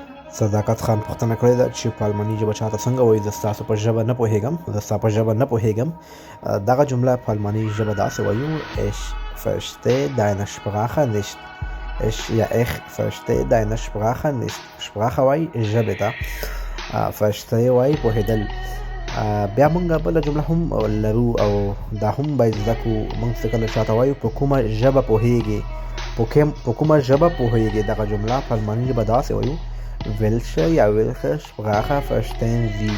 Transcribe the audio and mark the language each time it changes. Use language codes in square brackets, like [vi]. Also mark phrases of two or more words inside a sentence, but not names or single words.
[ps] صداقت خان پوښتنه کړې ده چې په الماني ژبه چاته څنګه وایي زه ستاسو په ژبه نه پوهېږم، زه ستا په ژبه نه پوهېږم. دغه جمله په الماني ژبه داسې وایو: [de] Ich verstehe deine Sprache nicht. Ich verstehe deine Sprache nicht. [ps] Sprache وایي ژبې ته، verstehe وایي پوهېدل. بیا موږ بله جمله هم لرو او دا هم باید زده کړو. موږ چې کله چاته وایو په کومه ژبه پوهېږې، په کومه ژبه پوهېږې، دغه جمله په الماني ژبه داسې وایو: [de] welche Sprache verstehen Sie?